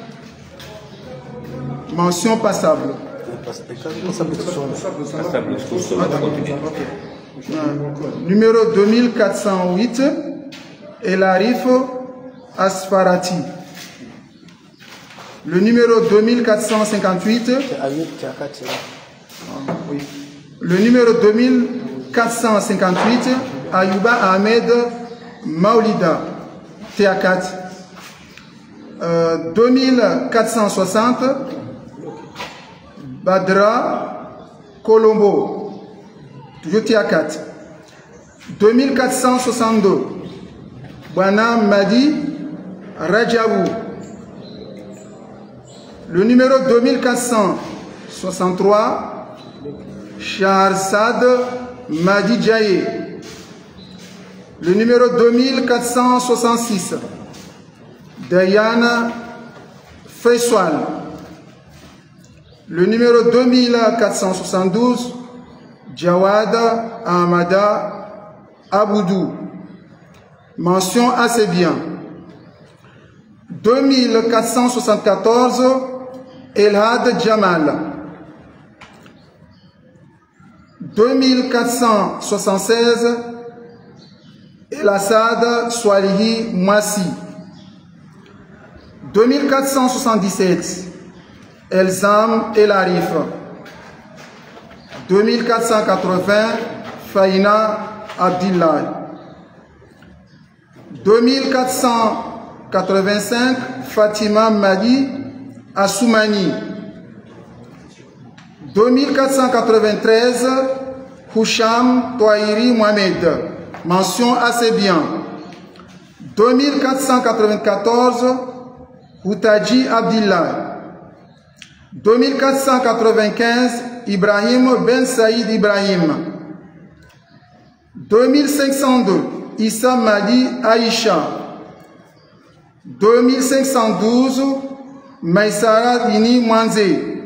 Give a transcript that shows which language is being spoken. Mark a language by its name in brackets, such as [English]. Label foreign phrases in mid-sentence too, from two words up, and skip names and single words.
[French] Mention passable. Numéro 2408. El Arif Asfarati. Le numéro 2458. Oui. Le numéro 2458. Ayouba Ahmed Maulida. Théakat. 2460. Badra Colombo. Toujours Théakat. 2462. Bwana Madi Rajabou. Le numéro 2463, Shaharsad Madi Djaye. Le numéro 2466, Diana Faiswal. Le numéro 2472, Jawad Ahmada Aboudou. Mention assez bien. 2474, Elhad Jamal. 2476, El Assad Swalihi Mwasi. 2477, Elzam El Arif. 2480, Faina Abdillah. 2485, Fatima Madi Assoumani. 2493, Houcham Touairi Mohamed. Mention assez bien. 2494, Houtaji Abdillah. 2495, Ibrahim Ben Saïd Ibrahim. 2502, Issa Madi Aïcha. 2512, Maïsara Dini Mwanze.